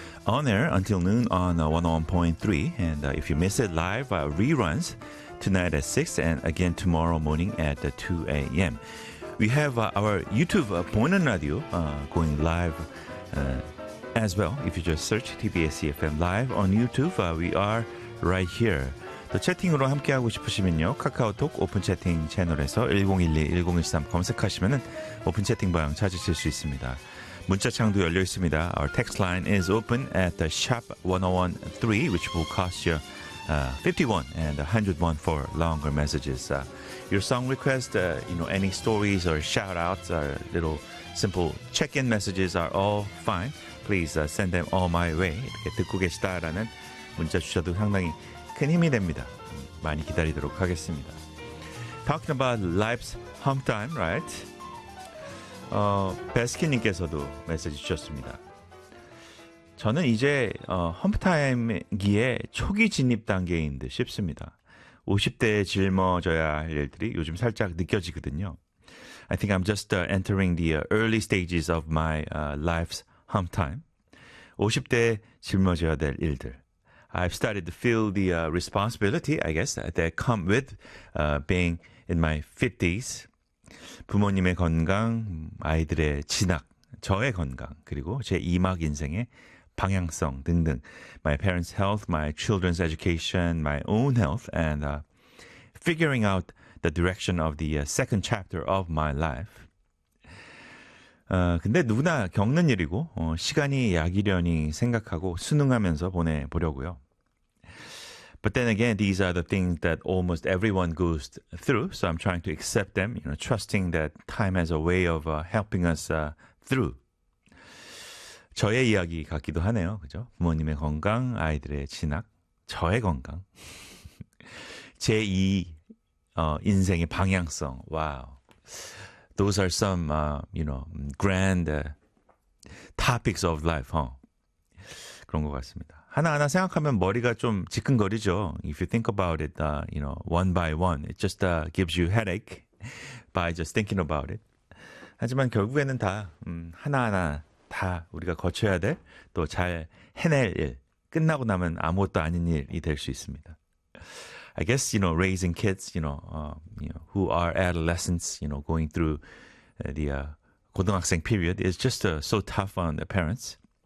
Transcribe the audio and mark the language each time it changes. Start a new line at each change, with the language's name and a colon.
English: On air until noon on 101.3. And if you miss it live, reruns tonight at 6 and again tomorrow morning at 2 a.m. We have our YouTube Poinan Radio going live as well. If you just search TBS EFM Live on YouTube, we are right here.
Korean: 또 채팅으로 함께하고 싶으시면요. 카카오톡 오픈 채팅 채널에서 1012-1013 검색하시면 오픈 채팅방 찾으실 수 있습니다. 문자창도 열려 있습니다.
English: Our text line is open at the shop 1013, which will cost you 51 and 101 for longer messages. Your song request, you know, any stories or shout-outs or little simple check-in messages are all fine. Please send them all my way.
Korean: 이렇게 듣고 계시다라는 문자 주셔도 상당히 큰 힘이 됩니다. 많이 기다리도록 하겠습니다.
English: Talking about life's hump time, right?
Korean: 베스키님께서도 메시지 주셨습니다. 저는 이제 험프타임기에 초기 진입 단계인 듯 싶습니다. 50대에 짊어져야 할 일들이 요즘 살짝 느껴지거든요.
English: I think I'm just entering the early stages of my life's hump time.
Korean: 50대에 짊어져야 될 일들.
English: I've started to feel the responsibility, I guess, that come with being in my 50s.
Korean: 부모님의 건강, 아이들의 진학, 저의 건강, 그리고 제 2막 인생의 방향성 등등.
English: My parents' health, my children's education, my own health, and figuring out the direction of the second chapter of my life.
Korean: 근데 누구나 겪는 일이고 시간이 약이려니 생각하고 순응하면서 보내보려고요.
English: But then again, these are the things that almost everyone goes through. So I'm trying to accept them, you know, trusting that time has a way of helping us through.
Korean: 저의 이야기 같기도 하네요, 그죠? 부모님의 건강, 아이들의 진학, 저의 건강, 제2 인생의 방향성.
English: Wow, those are some, you know, grand topics of life, huh?
Korean: 그런 것 같습니다. 하나하나 생각하면 머리가 좀 지끈거리죠.
English: If you think about it, you know, one by one, it just gives you headache by just thinking about it.
Korean: 하지만 결국에는 다 하나하나 다 우리가 거쳐야 될 또 잘 해낼 일, 끝나고 나면 아무것도 아닌 일이 될 수 있습니다.
English: I guess, you know, raising kids, who are adolescents, you know, going through the 고등학생 period is just so tough on the parents.